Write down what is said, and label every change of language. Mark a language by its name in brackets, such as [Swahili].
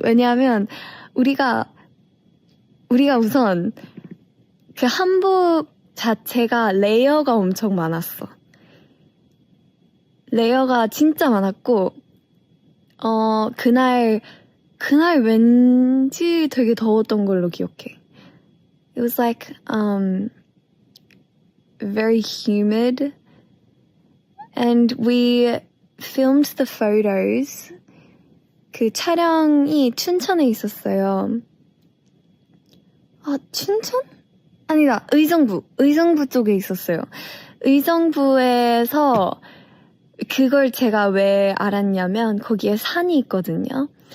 [Korean] 왜냐하면 우리가 우선 그 한복 자체가 레이어가 엄청 많았어. 레이어가 진짜 많았고 그날 왠지 되게 더웠던 걸로 기억해. [English] It was like very humid and we filmed the photos. [Korean] 그 촬영이 춘천에 있었어요. 춘천? 아니다. 의정부 쪽에 있었어요. 의정부에서 그걸 제가 왜 알았냐면 거기에 산이 있거든요.